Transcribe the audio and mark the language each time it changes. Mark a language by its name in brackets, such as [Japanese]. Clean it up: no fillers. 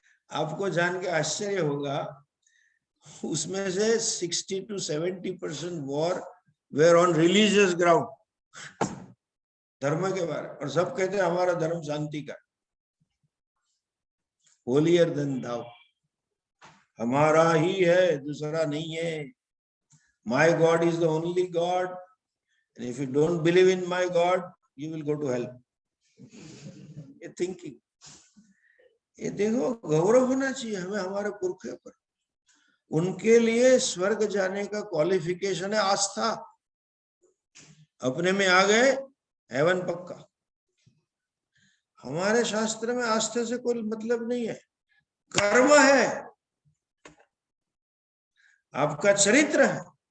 [Hindi] आपको जान के आश्चर्य होगा, उसमें से 60 to 70% [English] war were on religious ground, [Hindi] धर्म के बारे, और सब कहते हैं हमारा धर्म शांति का, [English] holier than thou, [Hindi] हमारा ही है, दूसरा नहीं है। [English] My God is the only God, and if you don't believe in my God, you will go to hell. [Hindi] ये थिंकिंग, ये देखो, गौरव होना चाहिए हमें हमारे पुरखे पर। उनके लिए स्वर्ग जाने का क्वालिफिकेशन है आस्था। अपने में आ गए, हेवन पक्का। हमारे शास्त्र में आस्था से कोई मतलब नहीं है, कर्म है, आपका चरित्र है।